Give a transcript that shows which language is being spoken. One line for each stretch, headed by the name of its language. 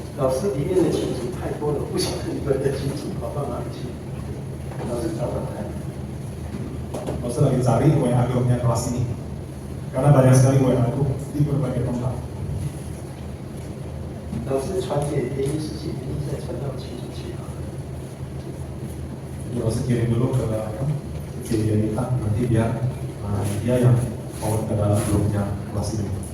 Chinese: 老师里面的群组太多了，不晓得你们的群组跑到哪里去。老师找找看。
Indonesian: Lause lagi cari WA grupnya kelas ini, karena banyak sekali WA itu di berbagai tempat.
Chinese: 老师传给联谊师姐，联谊再传到群组去啊。
Indonesian: Jadi Lause kirim dulu ke dia minta nanti biar dia yang forward ke dalam grupnya kelas ini.